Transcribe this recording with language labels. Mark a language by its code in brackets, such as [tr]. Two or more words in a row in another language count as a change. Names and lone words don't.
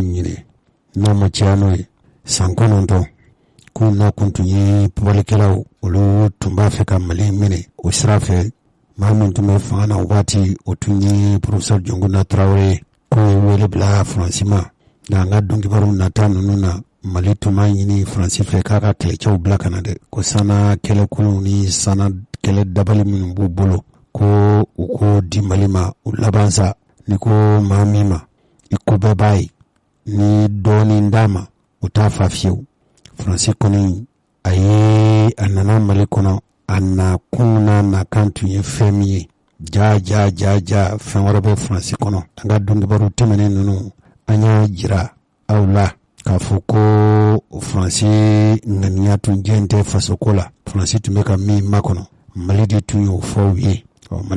[bm] ɲini n'a ma caya n'o ye san 9 k'u na kun tun ye pɔbalikɛlaw olu tun b'a fɛ ka Mali minɛ o sira fɛ maa min tun bɛ fanga na waati o tun ye Professeur Jɔnkuda Tarawele k'o ye wele bila Faransi ma nka an ka dɔnkibaru nata ninnu na Mali tun b'a ɲini Faransi fɛ k'a ka kɛlɛcɛw bila ka na dɛ ko sana kɛlɛkununw ni sana kɛlɛ dabali minnu b'u bolo ko u ko di Mali ma u laban sa ni ko maa min ma i ko bɛɛ b'a ye ni dɔɔnin d'a ma u t'a fa fiyewu Faransi kɔni a nana Mali kɔnɔ a nakun n'a nakan tun ye fɛn min ye ja fɛn wɛrɛ bɛ Faransi kɔnɔ an ka dɔnkibaru tɛmɛnen ninnu an y'a jira aw la k'a fɔ ko Faransi ŋaniya tun jɛn tɛ fasoko la Faransi tun bɛ ka min makɔnɔ Mali de tun y'o fɔ u ye Mali